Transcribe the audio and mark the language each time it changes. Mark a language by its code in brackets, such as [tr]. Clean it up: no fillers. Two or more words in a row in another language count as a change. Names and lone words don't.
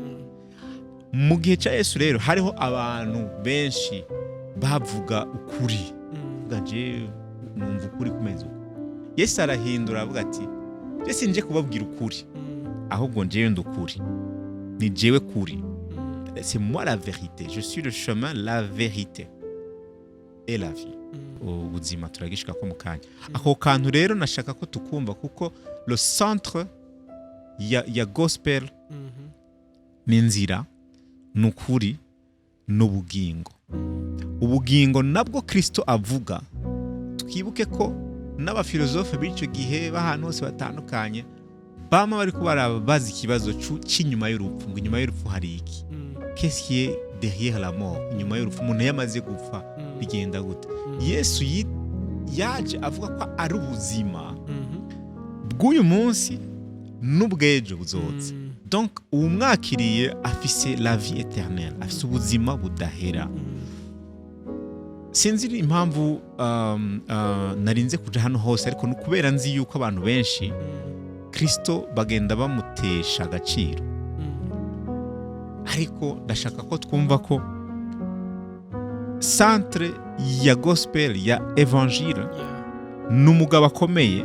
[rn] Mu gihe cya Yesu rero hariho abantu benshi bavuga ukuri. Gaje numva ukuri kumeze uko. Yesu arahindura avuga ati Yesu nje kubabwira ukuri ahubwo njewe ndukuri. Ni jewe kuri. [fr] C'est moi la vérité. Je suis le chemin, la vérité et la vie. [rn] Ubuzima turagishika ko mukanya. Ako kantu rero nashaka ko tukumva kuko [fr] le centre [rn] ya gospel ni inzira, nukuri, n'ubugingo. Ubugingo nabwo Kristo avuga. Twibuke ko n'abafilozofe b'icyo gihe bahantu hose batandukanye bama bari kubarabaza ikibazo cy'inyuma y'urupfu. Ngo inyuma y'urupfu hari iki? [fr] Qu'est-ce qui est derrière la mort? [rn] Inyuma y'urupfu umuntu yamaze gupfa bigenda gute? Yesu yaje avuga ko ari ubuzima bw'uyu munsi n'ubwejo buzotse. Donc umwakiriye afise [fr] la vie éternelle, [rn] afise ubuzima budahera. Sinzi impamvu narinze kuja hano hose ariko nukubera nzi yuko abantu benshi Kristo bagenda bamutesha agaciro. Ariko ndashaka ko twumva ko centre ya gospel ya evangile n'umugabo akomeye.